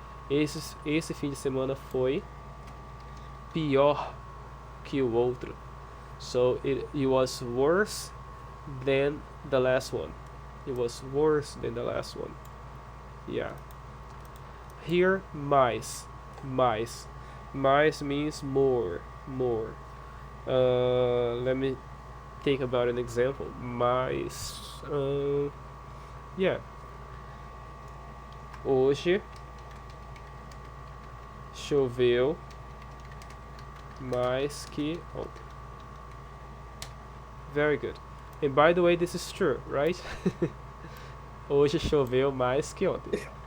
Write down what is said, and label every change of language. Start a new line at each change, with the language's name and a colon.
Portuguese: Esse fim de semana foi pior que o outro.
English: So it was worse than the last one. It was worse than the last one. Yeah. Here, mais. Mais means more. Let me think about an example. Mais. Yeah.
Portuguese: Hoje choveu mais que ontem.
English: Very good. And by the way, this is true, right?
Portuguese: Hoje choveu mais que ontem.